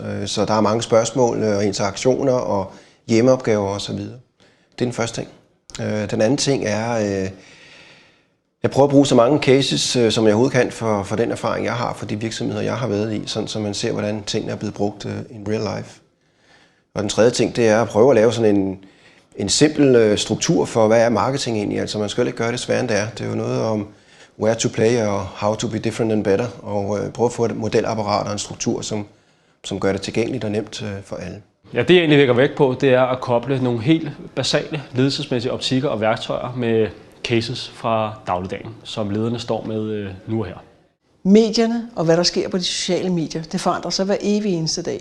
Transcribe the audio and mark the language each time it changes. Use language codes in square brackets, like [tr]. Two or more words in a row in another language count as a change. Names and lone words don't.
[da] Så der er mange spørgsmål og interaktioner og hjemmeopgaver osv. Det er den første ting. Den anden ting er, jeg prøver at bruge så mange cases, som jeg overhovedet kan for den erfaring, jeg har, for de virksomheder, jeg har været i, sådan så man ser, hvordan tingene er blevet brugt [en] in real life. [da] Og den tredje ting, det er at prøve at lave sådan en simpel struktur for, hvad er marketing egentlig. Altså man skal ikke gøre det sværere, end det er. Det er jo noget om [en] where to play [da] og [en] how to be different and better. [da] Og prøve at få et modelapparat og en struktur, som gør det tilgængeligt og nemt for alle. Ja, det jeg egentlig lægger vægt på, det er at koble nogle helt basale ledelsesmæssige optikker og værktøjer med cases fra dagligdagen, som lederne står med nu og her. Medierne og hvad der sker på de sociale medier, det forandrer sig hver evig eneste dag.